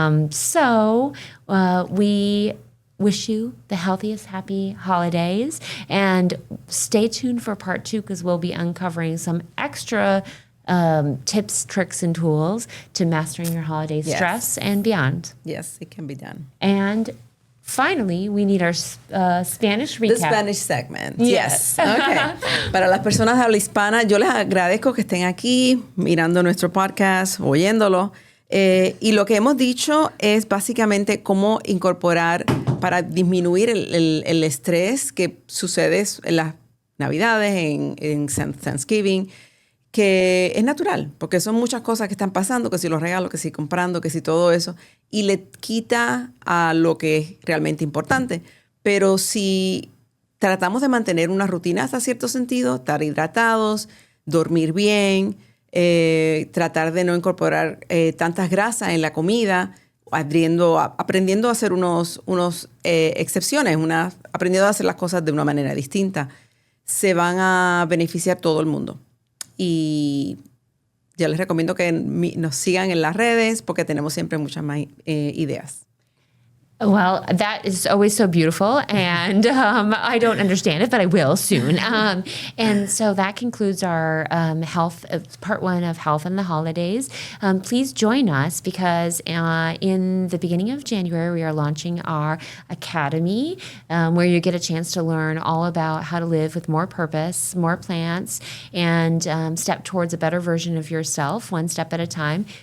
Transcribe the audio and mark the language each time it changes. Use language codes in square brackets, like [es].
[en] So we wish you the healthiest, happy holidays, and stay tuned for part 2 because we'll be uncovering some extra tips, tricks, and tools to mastering your holiday stress and beyond. Yes, it can be done. And finally, we need our Spanish recap. The Spanish segment. Yes. Okay. [es] Para las personas de habla hispana, yo les agradezco que estén aquí mirando nuestro podcast, oyéndolo. Y lo que hemos dicho es básicamente cómo incorporar para disminuir el estrés que sucede en las Navidades, en Thanksgiving, que es natural, porque son muchas cosas que están pasando, que si los regalos, que si comprando, que si todo eso, y le quita a lo que es realmente importante. Pero si tratamos de mantener una rutina hasta cierto sentido, estar hidratados, dormir bien, tratar de no incorporar tantas grasas en la comida, aprendiendo a hacer unos excepciones, aprendiendo a hacer las cosas de una manera distinta, se van a beneficiar todo el mundo. Y yo les recomiendo que nos sigan en las redes porque tenemos siempre muchas más ideas. [en] Well, that is always so beautiful, and I don't understand it, but I will soon. And so that concludes our health, part 1 of Health and the Holidays. Please join us because in the beginning of January, we are launching our academy where you get a chance to learn all about how to live with more purpose, more plants, and step towards a better version of yourself, one step at a time.